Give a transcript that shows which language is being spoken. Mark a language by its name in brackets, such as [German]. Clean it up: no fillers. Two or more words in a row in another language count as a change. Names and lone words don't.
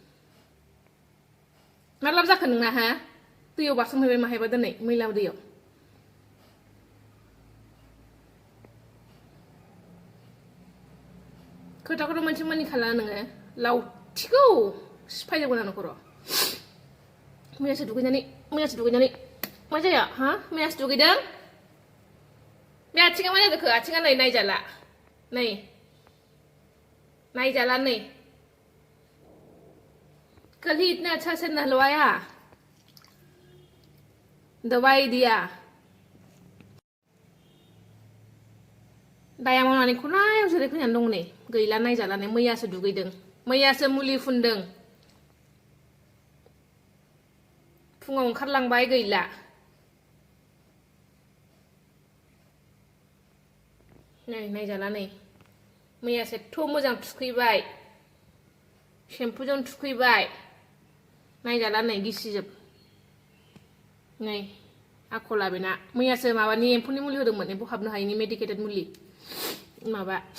[Bodo] मा लाब जाखो नोंना हा दैयाव बारसोमहैबाय माहायबा दिनै मैला दैयाव खोथाखौथ' मोनसे मानि खाला नोङो लावथिखौ सिफायजोबगोन आं न'खराव मैयासो दुगैनानै मा जाया हा मैयासो दुगैदों बे आथिङा मा जादोंखो आथिङा नै नायजाला नै [Hindi] कल ही इतना अच्छा से नहलवाया दवाई दिया [Bodo] दाया मावनानै खनायाव जिरायफैनानै दं नै गैला नायजाला नै मैयासो दुगैदों मैयासो मुलि फुनदों फुङाव ओंखारलांबाय गैला नै नायजाला नै मैयासो एथ' मोजां थुखैबाय शेम्पुजों थुखैबाय नायजाला नै गिसिजोब नै आखला बेना मैयासो माबानि एम्फौनि मुलि होदोंमोन एम्फौ हाबनो हायिनि मेडिकेटेड मुलि माबा